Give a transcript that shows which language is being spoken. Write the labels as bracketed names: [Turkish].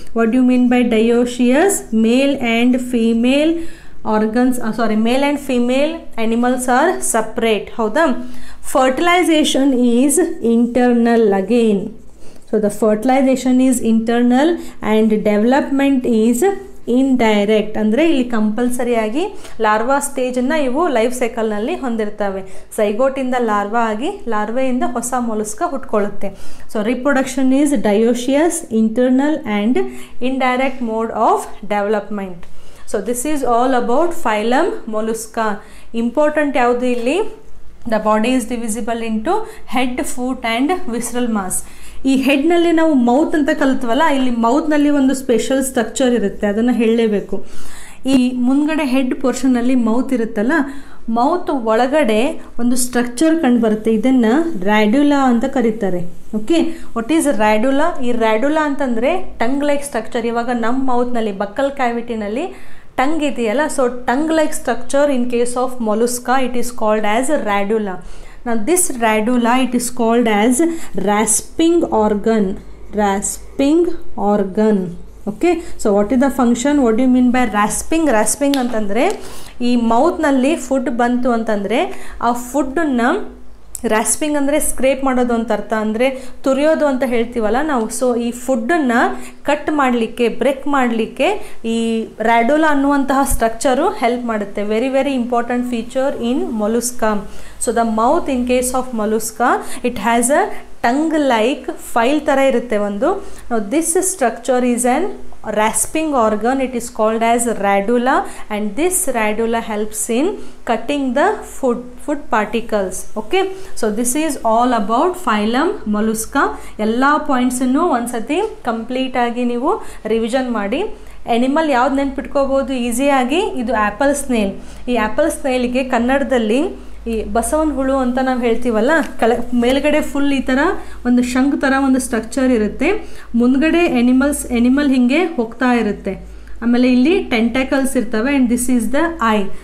[English] What do you mean by dioecious? Male and female organs, male and female animals are separate. [Kannada] Howda? [English] Fertilization is internal again. So the fertilization is internal and development is indirect. [Kannada] ಅಂದರೆ ಇಲ್ಲಿ ಕಂಪಲ್ಸರಿಯಾಗಿ larva ಸ್ಟೇಜನ್ನು ಇವು life ಸೈಕಲ್ನಲ್ಲಿ ಹೊಂದಿರ್ತವೆ. ಝೈಗೋಟಿಂದ larva ಆಗಿ ಲಾರ್ವೆಯಿಂದ ಹೊಸ ಮೊಲುಸ್ಕಾ ಹುಟ್ಕೊಳ್ಳುತ್ತೆ. [English] So reproduction is dioecious, internal and indirect mode of development. So this is all about phylum Mollusca. Important [Kannada] ಯಾವುದು ಇಲ್ಲಿ? [English] The body is divisible into head, foot and visceral mass. [Kannada] ಈ ಹೆಡ್ನಲ್ಲಿ ನಾವು ಮೌತ್ ಅಂತ ಕಲ್ತ್ವಲ್ಲ, ಇಲ್ಲಿ ಮೌತ್ನಲ್ಲಿ ಒಂದು ಸ್ಪೆಷಲ್ ಸ್ಟ್ರಕ್ಚರ್ ಇರುತ್ತೆ, ಅದನ್ನು ಹೇಳಲೇಬೇಕು. ಈ ಮುಂದ್ಗಡೆ ಹೆಡ್ ಪೋರ್ಷನಲ್ಲಿ ಮೌತ್ ಇರುತ್ತಲ್ಲ, ಮೌತ್ ಒಳಗಡೆ ಒಂದು ಸ್ಟ್ರಕ್ಚರ್ ಕಂಡು ಬರುತ್ತೆ, ಇದನ್ನು ರ್ಯಾಡ್ಯುಲಾ ಅಂತ ಕರೀತಾರೆ. [English] Okay, what is radula? [Kannada] ಈ ರ್ಯಾಡ್ಯುಲಾ ಅಂತಂದರೆ [English] Tongue like structure. [Kannada] ಇವಾಗ ನಮ್ಮ ಮೌತ್ನಲ್ಲಿ ಬಕ್ಕಲ್ ಕ್ಯಾವಿಟಿನಲ್ಲಿ ಟಂಗ್ ಇದೆಯಲ್ಲ, [English] So tongue like structure in case of Mollusca it is called as radula. Now this radula, it is called as rasping organ. Rasping organ. Okay, so what is the function? What do you mean by rasping? [Kannada] Rasping ಅಂತಂದರೆ ಈ ಮೌತ್ನಲ್ಲಿ food ಬಂತು ಅಂತಂದರೆ ಆ ಫುಡ್ಡನ್ನು ರ್ಯಾಸ್ಪಿಂಗ್ ಅಂದರೆ scrape ಮಾಡೋದು ಅಂತ ಅರ್ಥ, ಅಂದರೆ ತುರಿಯೋದು ಅಂತ ಹೇಳ್ತೀವಲ್ಲ ನಾವು. ಸೊ ಈ ಫುಡ್ಡನ್ನು ಕಟ್ ಮಾಡಲಿಕ್ಕೆ, ಬ್ರೇಕ್ ಮಾಡಲಿಕ್ಕೆ ಈ ರ್ಯಾಡ್ಯುಲಾ ಅನ್ನುವಂತಹ ಸ್ಟ್ರಕ್ಚರು ಹೆಲ್ಪ್ ಮಾಡುತ್ತೆ. [English] Very very important feature in mollusca. So the mouth in case of mollusca it has a tongue like file [Kannada] ಥರ ಇರುತ್ತೆ ಒಂದು. [English] This structure is an rasping organ. It is called as radula, and this radula helps in cutting the food particles. Okay, so this is all about phylum mollusca. [Kannada] ಎಲ್ಲ ಪಾಯಿಂಟ್ಸನ್ನು ಒಂದ್ಸತಿ complete ಆಗಿ ನೀವು revision ಮಾಡಿ. Animal ಯಾವ್ದು ನೆನ್ಪಿಟ್ಕೋಬೋದು ಈಸಿಯಾಗಿ? ಇದು apple snail. ಈ apple ಸ್ನೇಲಿಗೆ ಕನ್ನಡದಲ್ಲಿ ಈ ಬಸವನ ಹುಳು ಅಂತ ನಾವು ಹೇಳ್ತೀವಲ್ಲ, ಮೇಲ್ಗಡೆ ಫುಲ್ ಈ ಥರ ಒಂದು ಶಂಕ್ ಥರ ಒಂದು ಸ್ಟ್ರಕ್ಚರ್ ಇರುತ್ತೆ, ಮುಂದ್ಗಡೆ ಎನಿಮಲ್ ಹಿಂಗೆ ಹೋಗ್ತಾ ಇರುತ್ತೆ, ಆಮೇಲೆ ಇಲ್ಲಿ ಟೆಂಟಾಕಲ್ಸ್ ಇರ್ತವೆ, [English] And this is the eye.